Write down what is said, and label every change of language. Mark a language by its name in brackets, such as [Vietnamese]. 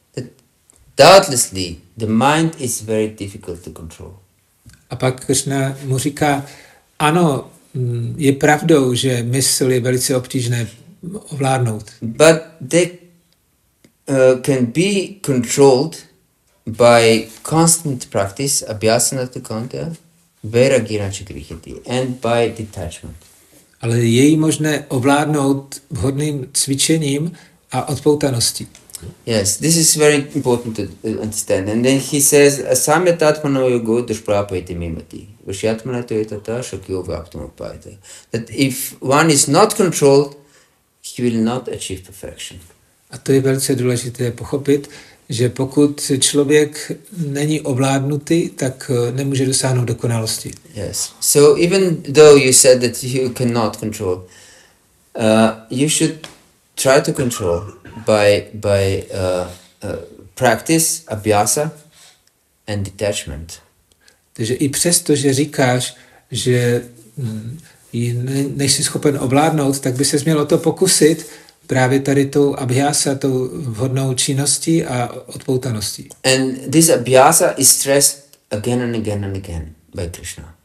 [English] That doubtlessly the mind is very difficult to control. [Czech] A pak Krishna mu říká, ano, je pravdou, že mysl je velice obtížné ovládnout. [English] But they can be controlled by constant practice, [Sanskrit] abhyasanatu kauntaya vairagena chakrihati, [English] and by detachment. [Czech] Ale je jí možné ovládnout vhodným cvičením a odpoutaností. [English] Yes, this is very important to understand. And then he says, [Sanskrit] Asamyatatmano yogo dushprapayati mimati. Vashyatmanato etata shakyo vaptamapayata. [English] That if one is not controlled, he will not achieve perfection. [Czech] A to je velice důležité pochopit, že pokud člověk není ovládnutý, tak nemůže dosáhnout dokonalosti. [English] Yes. So even though you said that you cannot control, you should try to control by practice, abhyasa and detachment. [Czech] Takže i přesto, že říkáš, že ji nejsi schopen ovládnout, tak by ses měl o to pokusit právě tady tou abhyasa, tou vhodnou činností a odpoutaností. [English] And this abhyasa is stressed again and again and again by Krishna.